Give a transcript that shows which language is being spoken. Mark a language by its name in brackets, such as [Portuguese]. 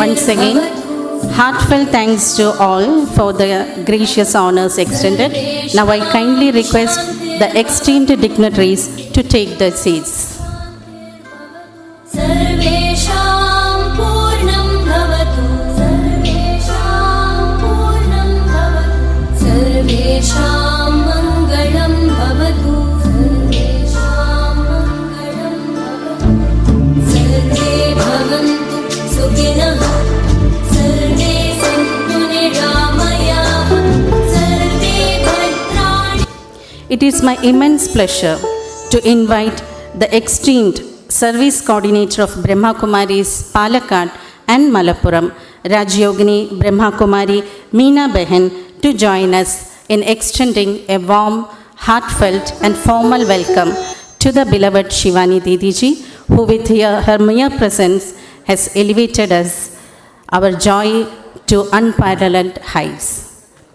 [English] Once again, heartfelt thanks to all for the gracious honors extended. Now I kindly request the esteemed dignitaries to take their seats. [Sanskrit] सर्वेषां पूर्णं भवतु, सर्वेषां पूर्णं भवतु, सर्वेषां मङ्गलं भवतु, सर्वेषां मङ्गलं भवतु, सर्वे भवन्तु सुखिनः, सर्वे सन्तु निरामयाः, सर्वे भद्राणि। [English] It is my immense pleasure to invite the esteemed Service Coordinator of Brahma Kumaris, Palakkad and Malappuram, Rajyogini Brahma Kumari Meena Behan, to join us in extending a warm, heartfelt and formal welcome to the beloved Shivani Didiji, who with her mere presence has elevated us, our joy to unparalleled heights.